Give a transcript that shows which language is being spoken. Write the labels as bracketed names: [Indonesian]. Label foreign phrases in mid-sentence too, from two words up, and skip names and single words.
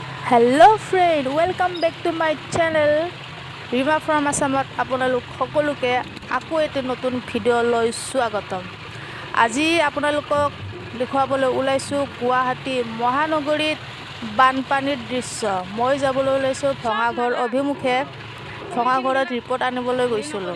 [English] Hello friend, welcome back to my channel Reema from Assamত [Assamese] আপোনালোক সকলোকে আকৌ এটা নতুন ভিডিঅ' লৈ স্বাগতম। আজি আপোনালোকক দেখুৱাবলৈ ওলাইছো গুৱাহাটী মহানগৰীত বানপানীৰ দৃশ্য। মই যাবলৈ ওলাইছো ভঙাঘৰ অভিমুখে। ভঙাঘৰত ৰিপৰ্ট আনিবলৈ গৈছিলোঁ।